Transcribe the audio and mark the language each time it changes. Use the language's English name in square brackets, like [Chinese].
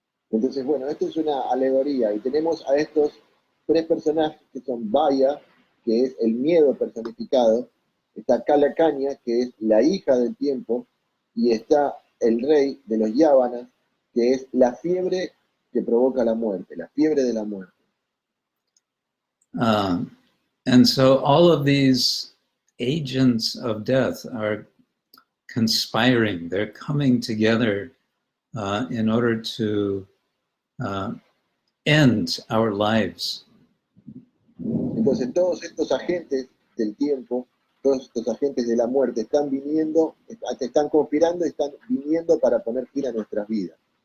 [Spanish] Entonces, bueno, esto es una alegoría y tenemos a estos tres personajes que son Vaya, que es el miedo personificado, está Kala Kanya, que es la hija del tiempo, y está el rey de los Yávanas, que es la fiebre que provoca la muerte, la fiebre de la muerte. [English] And so all of these agents of death are conspiring. They're coming together in order to end our lives. [Spanish] Entonces todos estos agentes del tiempo, todos estos agentes de la muerte están viniendo, están conspirando y están viniendo para poner fin a nuestras vidas.